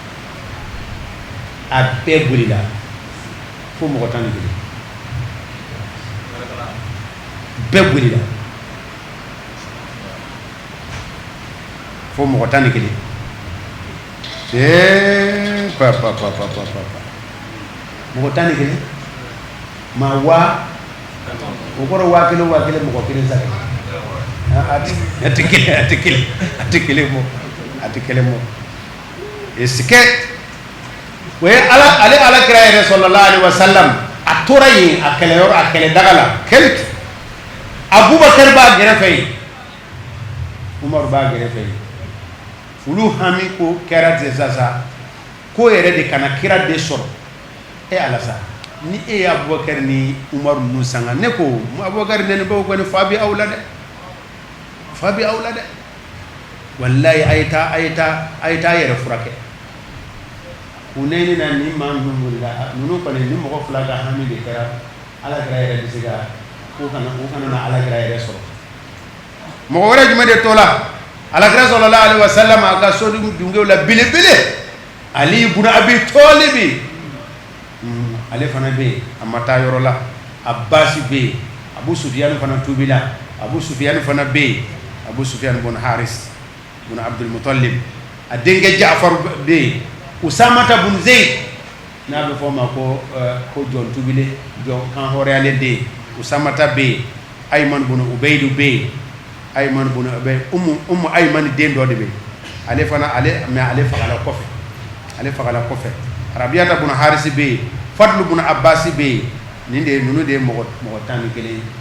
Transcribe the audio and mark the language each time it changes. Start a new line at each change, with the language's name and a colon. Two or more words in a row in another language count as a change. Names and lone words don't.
Bambara: a bɛɛ bolila fo mɔgɔ 11 bɛɛ bolila fo mɔgɔ 11 papa mɔgɔ 11 maa waa o kɔrɔ waa kelen mɔgɔ kelen sa ati kelen mo esike o ye ala kira yɛrɛ
Arabic: صلى الله عليه وسلم
Bambara: a tora yen a kɛlɛyɔrɔ a kɛlɛ daga la kɛlɛ Abubakar b'a gɛrɛfɛ yen Umaru b'a gɛrɛfɛ yen olu hami ko kɛra ten sisan ko yɛrɛ de kana kira de sɔrɔ ala sa ni e ye Abubakar ni Umaru ninnu sanga ne ko Abubakar ne baw ko ni fa bi aw la dɛ wallahi ayita yɛrɛ furakɛ Hunayn na ni maa minnu la ninnu kɔni ni mɔgɔ 2 ka hami de kɛra ala kira yɛrɛ bɛ se ka ko kana na ala kira yɛrɛ sɔrɔ mɔgɔ wɛrɛ jumɛn de to la ala kira
Arabic: صلى الله عليه وسلم
Bambara: a ka so dungew la belebele Ali ibn Abi Talib ale fana bɛ yen a ma taa yɔrɔ la Abbas bɛ yen Abu Sufyan fana tubila Abu Sufyan fana bɛ yen Abu Sufyan ibn Haris ibn Abdul Muttalib a denkɛ Ja'far bɛ yen Usama ibn Zayd n'a bɛ fɔ o ma ko jɔn tubile jɔn kan hɔrɔnyalen den Usama bɛ yen Ayman ibn Ubayd bɛ yen Ayman ibn Ubayd Ummu Ayman den dɔ de bɛ yen ale fana ale fagala kɔfɛ Rabiyata ibn Haris bɛ yen Fadl ibn Abbas bɛ yen ninnu de ye mɔgɔ 11